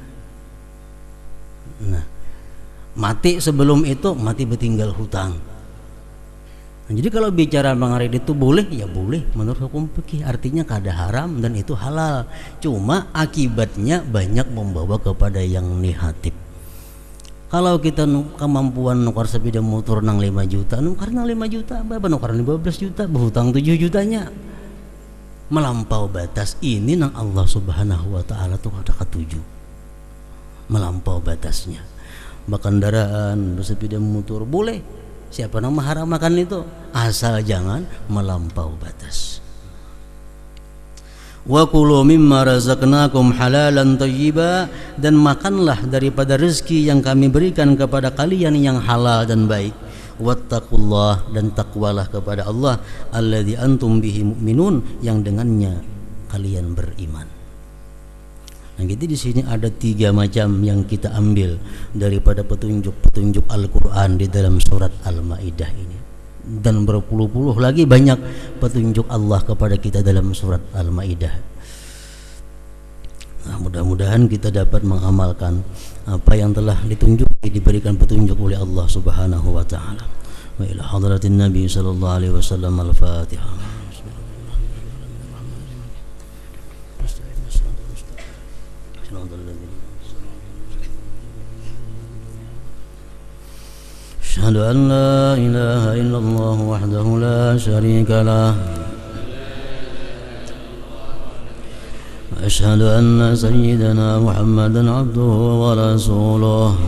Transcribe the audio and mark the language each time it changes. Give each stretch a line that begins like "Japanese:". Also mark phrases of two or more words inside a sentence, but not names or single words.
Indonesian: Nah mati sebelum itu mati bertinggal hutang. Nah, jadi kalau bicara mengaridit itu boleh, ya boleh menurut hukum fikih, artinya kada haram dan itu halal, cuma akibatnya banyak membawa kepada yang negatif.
Banjar: Kalau kita kemampuan nukar sepeda motor nang 5 juta, nukar nang 5 juta, apa nukar 15 juta, berhutang 7 jutanya, melampau batas.
Indonesian: Ini nang Allah
Arabic: Subhanahu wa taala
Indonesian: tuh ada ketujuh, melampau batasnya. Kendaraan bersepeda motor boleh, siapa yang mengharamkan itu, asal jangan melampau batas.
Arabic: وكلوا مما رزقناكم حلالا طيبا,
Indonesian: dan makanlah daripada rezeki yang kami berikan kepada kalian yang halal dan baik. Wattaqullah, dan takwalah kepada Allah,
Arabic: الذي أنتم به مؤمنون,
Indonesian: yang dengannya kalian beriman. Nah, jadi di sini ada 3 macam yang kita ambil daripada petunjuk-petunjuk Al-Qur'an di dalam surat Al-Maidah ini. Dan berpuluh-puluh lagi banyak petunjuk Allah kepada kita dalam surat Al-Maidah. Nah, mudah-mudahan kita dapat mengamalkan apa yang telah ditunjuk, diberikan petunjuk oleh Allah
Arabic: Subhanahu wa taala. وإلى حضرة النبي صلى الله عليه وسلم الفاتحة. أشهد أن لا إله إلا الله وحده لا شريك له وأشهد أن سيدنا محمدا عبده ورسوله